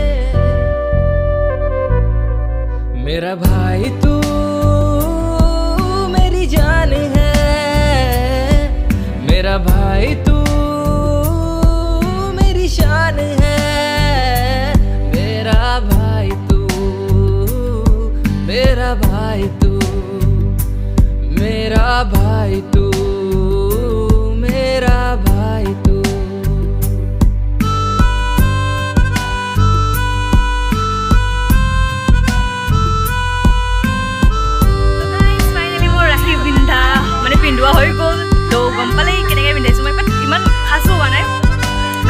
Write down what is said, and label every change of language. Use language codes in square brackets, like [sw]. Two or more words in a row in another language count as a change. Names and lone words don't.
[hi] मेरा भाई तू मेरी जान है मेरा भाई तू मेरी शान है मेरा भाई तू मेरा भाई तू मेरा भाई तू मेरा भाई तू [as] পিন্ধোৱা হৈ গ'ল তো গম পালে কেনেকৈ পিন্ধাইছোঁ মই ইমান খাচ হোৱা নাই বাট